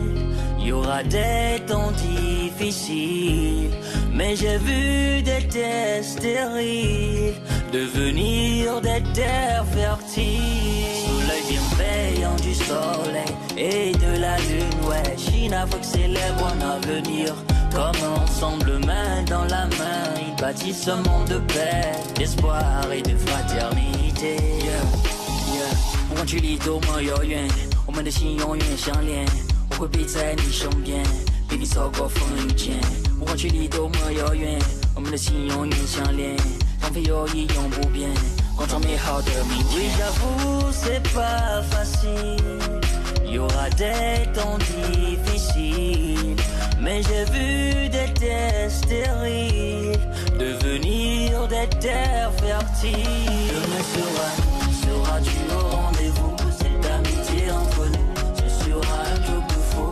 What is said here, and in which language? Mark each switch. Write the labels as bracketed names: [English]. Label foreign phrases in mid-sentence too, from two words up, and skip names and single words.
[French] Y aura des temps difficiles, mais j'ai vu des terres stériles devenir des terres fertiles. Sous l'œil bienveillant du soleil et de la lune, ouais, Chine Afrique célèbre un avenir. Comme ensemble, main dans la main, ils bâtissent un monde de paix, d'espoir et de fraternité. [Chinese] 不管距离多么遥远，我们的心永远相连。我会陪在你身边，陪你走过风雨间。不管距离多么遥远，我们的心永远相连。放飞友谊永不变，共创美好的明天。 [French] Oui, j'avoue, c'est pas facile. Y aura des temps difficiles, mais j'ai vu des terres stériles devenir des terres fertiles. Demain seras-tu au rendez-vous? Cette amitié entre nous, ce sera un truc de fou.